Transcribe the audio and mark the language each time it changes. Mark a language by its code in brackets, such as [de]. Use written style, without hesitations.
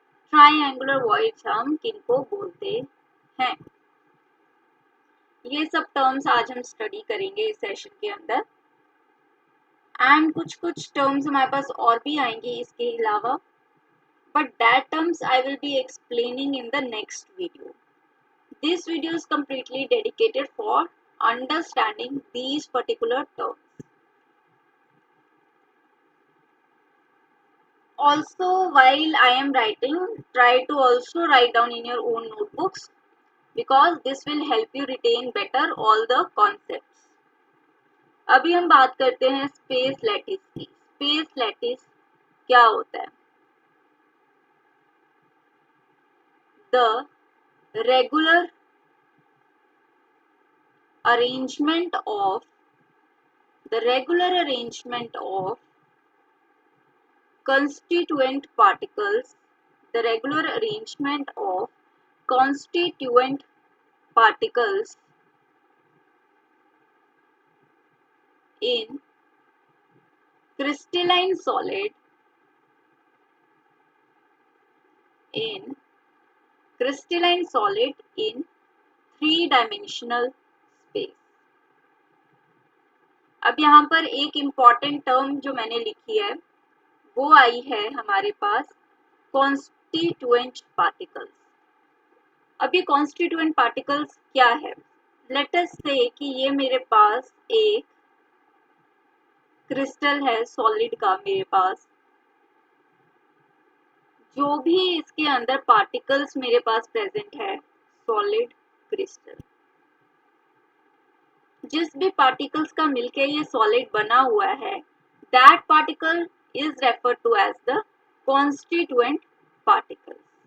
[hi] Triangular voids हम किनको बोलते हैं, ये सब टर्म्स आज हम स्टडी करेंगे इस सेशन के अंदर. [en] and [hi] कुछ टर्म्स हमारे पास और भी आएंगी इसके अलावा, [en] But that terms I will be explaining in the next video. This video is completely dedicated for understanding these particular terms. Also, while I am writing, try to also write down in your own notebooks because this will help you retain better all the concepts. [hi] अभी हम बात करते हैं space lattice की. Space lattice क्या होता है, [en] The regular arrangement of constituent particles, the regular arrangement of constituent particles in crystalline solid in three-dimensional space. [hi] अब यहाँ पर एक इम्पॉर्टेंट टर्म जो मैंने लिखी है वो आई है हमारे पास कॉन्स्टिट्यूएंट पार्टिकल्स. अभी कॉन्स्टिट्यूएंट पार्टिकल्स क्या है, [en] let us say [hi] कि ये मेरे पास एक क्रिस्टल है सॉलिड का, मेरे पास जो भी इसके अंदर पार्टिकल्स मेरे पास प्रेजेंट है सॉलिड क्रिस्टल, जिस भी पार्टिकल्स का मिलके ये सॉलिड बना हुआ है, [en] That particle is referred to as the constituent particles.